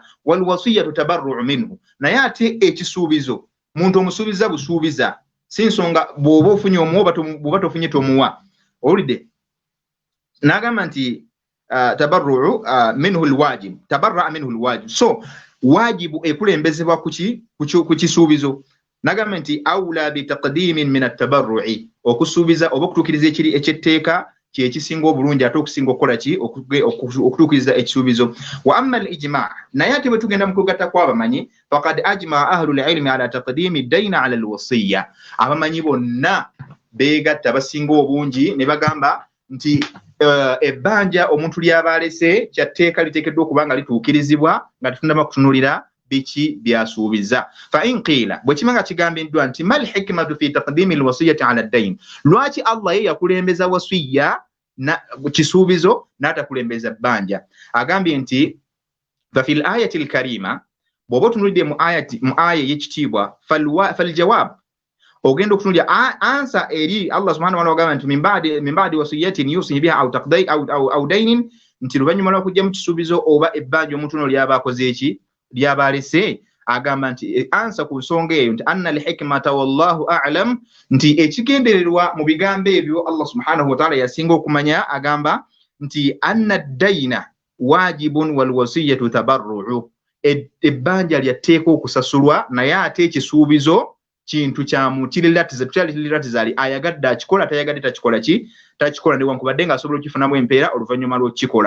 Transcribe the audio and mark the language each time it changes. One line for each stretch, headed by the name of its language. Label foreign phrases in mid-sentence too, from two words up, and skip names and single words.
Arabic: والوصية تبرع منه,
Ganda: naye ate ekisuubizo muntu omusuubiza busuubiza, si nsonga bw'oba ofunye omuwa bw'oba tofunye tomuwa. Owulidde n'agamba nti
Arabic: تبرع منه الواجب، تبرأ منه الواجب,
Ganda: so wajibu ekulembezebwa ku kisuubizo. Nagamba nti
Arabic: أولى بالتقديم من التبرع,
Ganda: okusuubiza oba okutuukiriza ekiri ekyetteeka kyekisinga obulungi ate okusinga okukola ki okutuukiriza ekisuubizo.
Arabic: وأما الإجماع',
Ganda: naye ate bwe tugenda mu kugatta kw'abamanyi,
Arabic: فقد أجمع أهل العلم على تقديم الدين على الوصية,
Ganda: abamanyi bonna beegatta basinga obungi ne bagamba nti ebbanja omuntu lyaba alese kyatteeka liteekeddwa okuba nga lituukirizibwa nga tetunaba kutunulira biki byasuubiza.
Arabic: فإن قيل,
Ganda: bwe kimanga kigambiddwa nti
Arabic: ما الحكمة في تقديم الوصية على الدين,
Ganda: lwaki Allah ye yakulembeza wasiyya na kisuubizo n'atakulembeza bbanja? Agambye nti
Arabic: ففي الآية الكريمة,
Ganda: bw'oba otunulidde mu aya y'ekitiibwa,
Arabic: فالجواب,
Ganda: ogenda okutunulira ansa eri
Arabic: الله سبحانه وتعالى
Ganda: agamba nti
Arabic: من بعد وصية يوصي بها أو تقضي أو دين,
Ganda: nti luvannyuma lw'okujja mu kisuubizo oba ebbanja omuntu ono lyaba akoze eki lyaba alese. Agamba nti ansa ku nsonga eyo nti
Arabic: أن الحكمة والله أعلم,
Ganda: nti ekigendererwa mu bigambo ebyo
Arabic: الله سبحانه وتعالى
Ganda: yasinga okumanya. Agamba nti
Arabic: أن الدين واجب والوصية تبرع,
Ganda: ebbanja lyateeka okusasulwa naye ate ekisuubizo kintu kya mutirirattizali, ayagadde akikola tayagadde takikola ki takikola, newankubadde ng'asobola okukifunamu empeera oluvannyuma lw'okukikola.